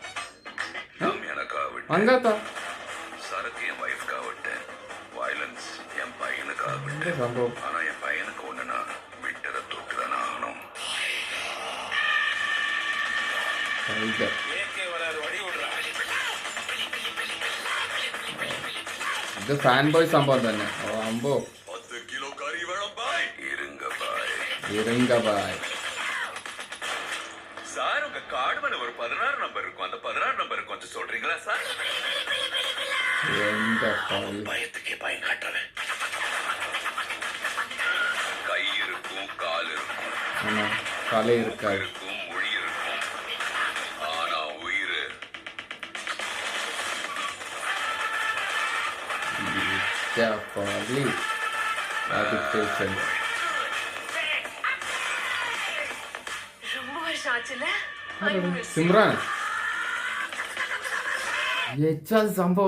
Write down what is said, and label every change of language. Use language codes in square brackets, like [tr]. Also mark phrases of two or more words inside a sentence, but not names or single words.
[ta] அங்காத்தா சரக்கு என் வைஃப்காக விட்டேன், வயலன்ஸ் என் பையனுக்காக விட்டேன். ஆனா என் பையனுக்கு ஒண்ணுனா விட்டதை தொட்டுதான் ஆகணும். [ml] ഇത് [en] fan boy [ml] സംഭവം തന്നെ. അമ്പോ 10 കിലോ കറി വേണം ബായ്. [ta] இருங்க பாய். சார் உங்க கார்டு மேல ஒரு 16 நம்பர் இருக்கும், அந்த 16 நம்பர் கொஞ்சம் சொல்றீங்களா சார்? பயத்துக்கே பயம் காட்டுறேன். கை இருக்கும், கால் இருக்கும், தலை இருக்காது, இருக்கும், மொழி இருக்கும், ஆனா உயிர் [ml] സിമ്രാൻ സംഭവം.